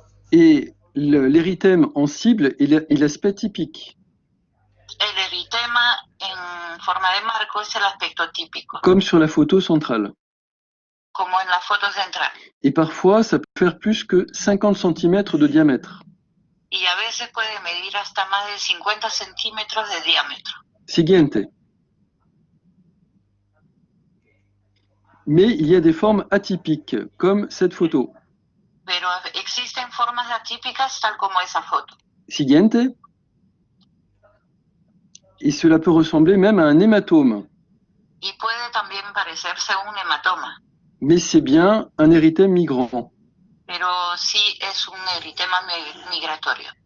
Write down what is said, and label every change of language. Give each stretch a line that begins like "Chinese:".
French: Et l'érythème en cible est l'aspect typique,
Spanish: El eritema en forma de marco es el aspecto típico,
French: comme sur la photo centrale.
Spanish: como en la foto central.
French: Et parfois, ça peut faire plus que 50 cm de diamètre.
Spanish: Y a veces puede medir hasta más de 50 centímetros de diámetro. Siguiente.
French: Mais il y a des formes atypiques, comme cette photo.
Spanish: Pero existen formas atípicas tal como esa foto. Siguiente.
French: Et cela peut ressembler même à un hématome.
Spanish: Y puede también parecerse un hematoma,
French: Mais c'est bien un érythème migrant.
Spanish: pero sí es un eritema migratorio.